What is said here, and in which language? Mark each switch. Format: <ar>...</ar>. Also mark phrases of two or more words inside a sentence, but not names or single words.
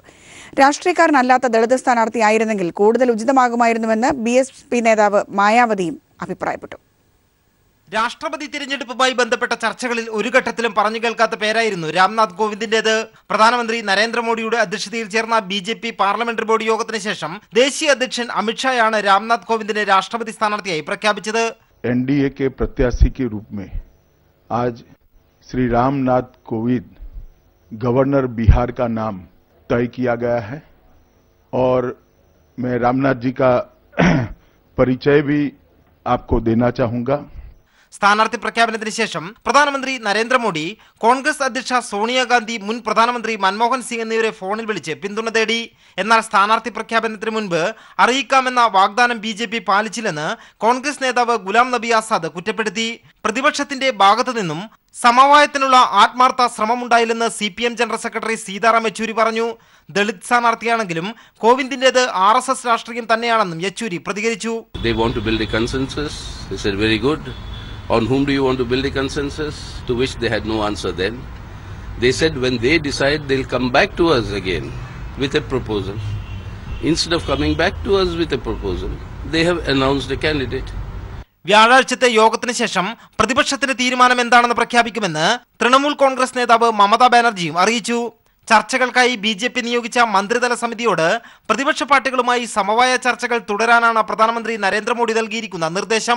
<ml>രാഷ്ട്രീയക്കാരനല്ലാത്ത ദളിത് സ്ഥാനാർത്ഥിയായിരുന്നെങ്കിൽ കൂടുതൽ ഉചിതമാകുമായിരുന്നുവെന്ന് BSP നേതാവ് മായാവതിയും അഭിപ്രായപ്പെട്ടു. രാഷ്ട്രപതി തിരഞ്ഞെടുപ്പുമായി ബന്ധപ്പെട്ട ചർച്ചകളിൽ ഒരു ഘട്ടത്തിലും പറഞ്ഞു കേൾക്കാത്ത പേരായിരുന്നു രാംനാഥ് കോവിന്ദിന്റേത്. പ്രധാനമന്ത്രി നരേന്ദ്രമോദിയുടെ അധ്യക്ഷതയിൽ ചേർന്ന BJP പാർലമെന്ററി ബോർഡ് യോഗത്തിന് ശേഷം ദേശീയ അധ്യക്ഷൻ അമിത്ഷായാണ് രാംനാഥ് കോവിന്ദിനെ രാഷ്ട്രപതി സ്ഥാനാർത്ഥിയായി പ്രഖ്യാപിച്ചത്.</ml> <hi>NDA के प्रत्याशी के रूप में आज श्री रामनाथ कोविंद गवर्नर बिहार का नाम तय किया गया है और मैं रामनाथ जी का परिचय भी आपको देना चाहूंगा.</hi> <ml>സ്ഥാനാർത്ഥി പ്രഖ്യാപനത്തിന് ശേഷം പ്രധാനമന്ത്രി നരേന്ദ്രമോദി കോൺഗ്രസ് അധ്യക്ഷ സോണിയാഗാന്ധി, മുൻ പ്രധാനമന്ത്രി മൻമോഹൻ സിംഗ് എന്നിവരെ ഫോണിൽ വിളിച്ച് പിന്തുണ തേടി. എന്നാൽ സ്ഥാനാർത്ഥി പ്രഖ്യാപനത്തിന് മുൻപ് അറിയിക്കാമെന്ന വാഗ്ദാനം BJP പാലിച്ചില്ലെന്ന് കോൺഗ്രസ് നേതാവ് ഗുലാം നബി ആസാദ് കുറ്റപ്പെടുത്തി. പ്രതിപക്ഷത്തിന്റെ ഭാഗത്തു നിന്നും സമവായത്തിനുള്ള ആത്മാർത്ഥ ശ്രമമുണ്ടായില്ലെന്ന് CPM ജനറൽ സെക്രട്ടറി സീതാറാം യെച്ചൂരി പറഞ്ഞു. ദളിത് സ്ഥാനാർത്ഥിയാണെങ്കിലും കോവിന്ദിന്റേത് RSS രാഷ്ട്രീയം തന്നെയാണെന്നും യെച്ചൂരി പ്രതികരിച്ചു.</ml> <en>On whom do you want to build a consensus? To which they had no answer then. They said when they decide they'll come back to us again with a proposal. Instead of coming back to us with a proposal, they have announced a candidate.</en> <ml>വ്യാഴാഴ്ചത്തെ യോഗത്തിന് ശേഷം പ്രതിപക്ഷത്തിന്റെ തീരുമാനം എന്താണെന്ന് പ്രഖ്യാപിക്കുമെന്ന് തൃണമൂൽ കോൺഗ്രസ് നേതാവ് മമതാ ബാനർജിയും അറിയിച്ചു. ചർച്ചകൾക്കായി BJP നിയോഗിച്ച മന്ത്രിതല സമിതിയോട് പ്രതിപക്ഷ പാർട്ടികളുമായി സമവായ ചർച്ചകൾ തുടരാനാണ് പ്രധാനമന്ത്രി നരേന്ദ്രമോദി നൽകിയിരിക്കുന്ന നിർദ്ദേശം.</ml>